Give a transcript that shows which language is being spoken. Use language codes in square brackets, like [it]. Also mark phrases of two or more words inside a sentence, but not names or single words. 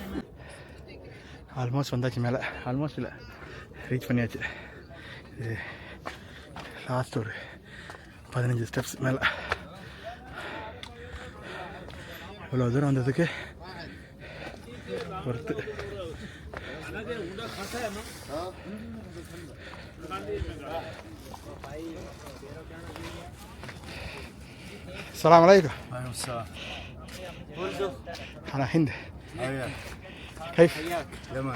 [ta] ஆல்மோஸ்ட் வந்தாச்சு மேலே. ஆல்மோஸ்ட் இல்லை, ரீச் பண்ணியாச்சு. இது லாஸ்ட் ஒரு 15 ஸ்டெப்ஸ் மேலே. இவ்வளோ தூரம் வந்ததுக்கு ஒருத்து. [ar] السلام عليكم. وعليكم السلام. أنا هند. حياك. كيف؟ يمن.